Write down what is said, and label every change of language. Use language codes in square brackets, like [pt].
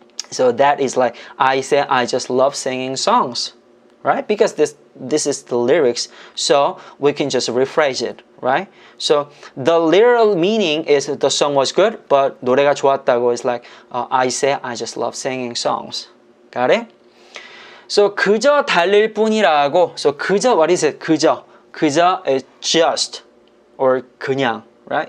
[en] So that is like, I say I just love singing songs, right? Because this is the lyrics, so we can just rephrase it, right? So the literal meaning is the song was good, but 노래가 좋았다고 is like, I say I just love singing songs. Got it? [ko] So 그저 달릴 뿐이라고. [en] So 그저, what is it? [ko] 그저. [en] 그저 is just or 그냥, right?